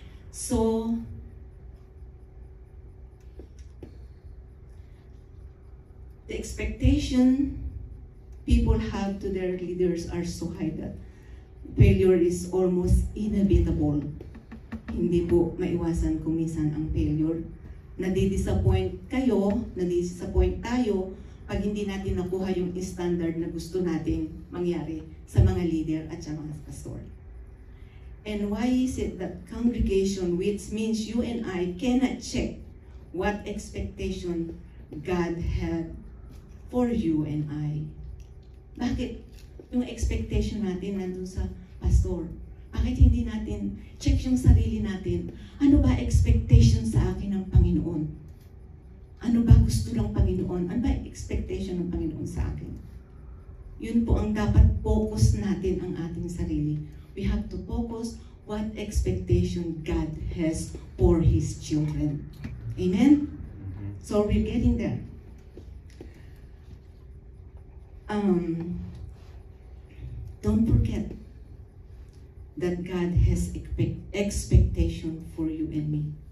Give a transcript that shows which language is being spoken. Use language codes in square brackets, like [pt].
[en] So, the expectation people have to their leaders are so high that failure is almost inevitable. [tl] Hindi po maiwasan kung minsan ang failure. Nadidisappoint kayo, nadidisappoint tayo pag hindi natin nakuha yung standard na gusto nating mangyari sa mga leader at sa mga pastor. [en] And why is it that congregation, which means you and I, cannot check what expectation God had for you and I? [tl] Bakit yung expectation natin nandun sa pastor? Bakit hindi natin check yung sarili natin? Ano ba expectation sa akin ng Panginoon? Ano ba gusto ng Panginoon? Ano ba expectation ng Panginoon sa akin? Yun po ang dapat focus natin ang ating sarili. [en] We have to focus what expectation God has for His children. Amen? So we're getting there. Don't forget that God has expectation for you and me.